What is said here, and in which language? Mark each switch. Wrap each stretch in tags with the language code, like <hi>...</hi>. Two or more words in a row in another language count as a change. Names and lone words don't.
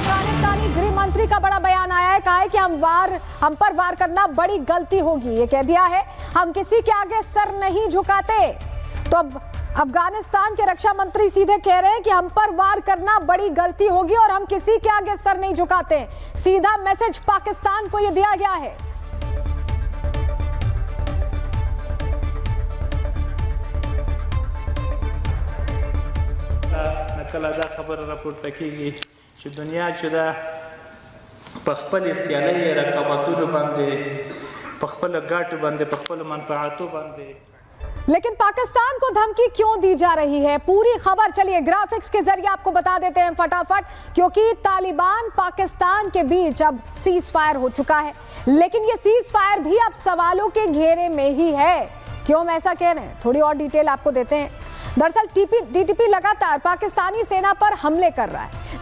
<hi>अफगानिस्तानी गृह मंत्री का बड़ा बयान आया है, कहा है कि हम पर वार करना बड़ी गलती होगी। ये कह दिया है, हम किसी के आगे सर नहीं झुकाते। तो अब अफगानिस्तान के रक्षा मंत्री सीधे कह रहे हैं कि हम पर वार करना बड़ी गलती होगी और हम किसी के आगे सर नहीं झुकाते। सीधा मैसेज पाकिस्तान को यह दिया गया है।</hi> <ps>کله دا خبر راپورته کیږي چې دنیا چې دا په خپل سیالۍ رقابتونو باندې په خپل ګټو باندې په خپل منفعتو باندې</ps> <hi>लेकिन पाकिस्तान को धमकी क्यों दी जा रही है, पूरी खबर चलिए ग्राफिक्स के जरिए आपको बता देते हैं फटाफट। क्योंकि तालिबान पाकिस्तान के बीच अब</hi> <en>cease fire</en> <hi>हो चुका है, लेकिन ये</hi> <en>cease fire</en> <hi>भी अब सवालों के घेरे में ही है। क्यों हम ऐसा कह रहे हैं, थोड़ी और डिटेल आपको देते हैं। दरअसल टीटीपी लगातार पाकिस्तानी सेना पर हमले कर रहा है।</hi>